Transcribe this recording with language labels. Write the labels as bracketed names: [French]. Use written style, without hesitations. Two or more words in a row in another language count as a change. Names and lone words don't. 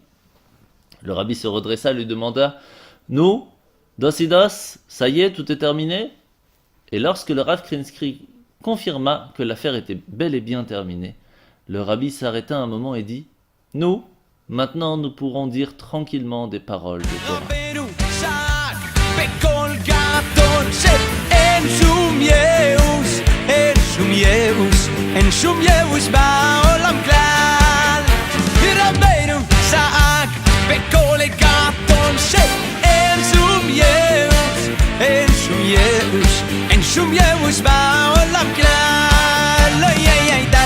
[French] Le Rabbi se redressa et lui demanda « Nous, Dosidos, ça y est, tout est terminé ?» Et lorsque le Rav Krinsky confirma que l'affaire était bel et bien terminée, le Rabbi s'arrêta un moment et dit « Nous, maintenant nous pourrons dire tranquillement des paroles de Torah. » [Hebrew] אין שום ייאוש בעולם כלל ורבנו צעק בקול גדול שאין שום ייאוש אין שום ייאוש אין שום ייאוש בעולם כלל לא יהיה